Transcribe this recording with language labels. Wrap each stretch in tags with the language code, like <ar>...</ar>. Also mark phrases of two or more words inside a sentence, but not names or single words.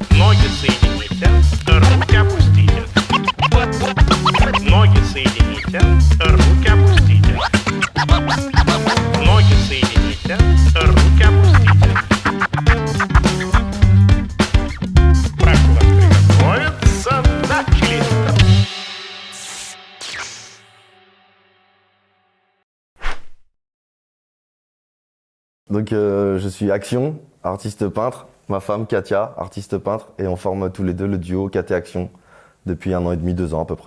<ru>Ноги соедините, руки опустите. Ноги соедините, руки опустите. Ноги соедините, руки опустите. Прошу вас приготовиться, начали.</ru> <fr>Donc je suis Action, artiste peintre, ma femme Katia, artiste peintre, et on forme tous les deux le duo KT Action depuis 1 an et demi, 2 ans à peu près.</fr>